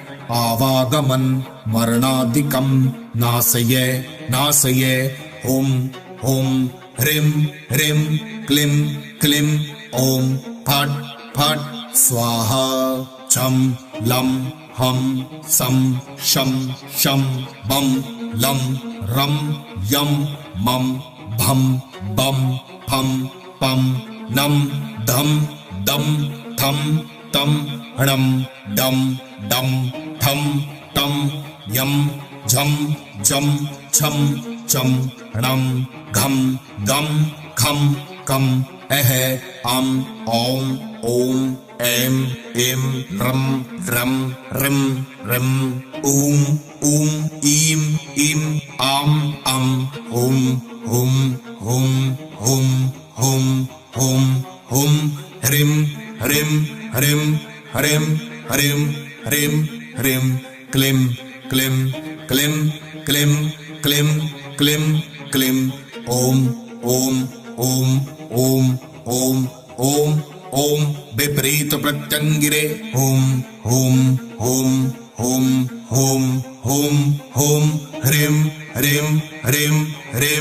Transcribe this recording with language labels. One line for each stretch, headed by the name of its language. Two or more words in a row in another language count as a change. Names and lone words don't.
Sanskrit: आवागमन मरणादिकं नाशय नाशय हुम हुम ह्रीं ह्रीं क्लीं क्लीं ओम फट फट स्वाहा छम लं हम सम शम शम बम लं रम यम मम भम बम फम पम नम धम दम थम तम णम डम डम थम तम यम झम झम छम चम णम घम गम खम कम अह अम ओम ओम एम एम रम रम रिम रिम ऊम ऊम ईम ईम आम अम हुम हुम हुम हुम हुम हुम हुम ह्रीं ह्रीं ह्रीं ह्रीं ह्रीं ह्रीं ह्रीं क्लीं क्लीं क्लीं क्लीं क्लीं क्लीं क्लीं ओम ओम ओम ओम ओम ओम ओम विपरीत प्रत्यंगिरे ओम ओम ओम ओम ओम ओम ओम ह्रीं ह्रीं ह्रीं ह्रीं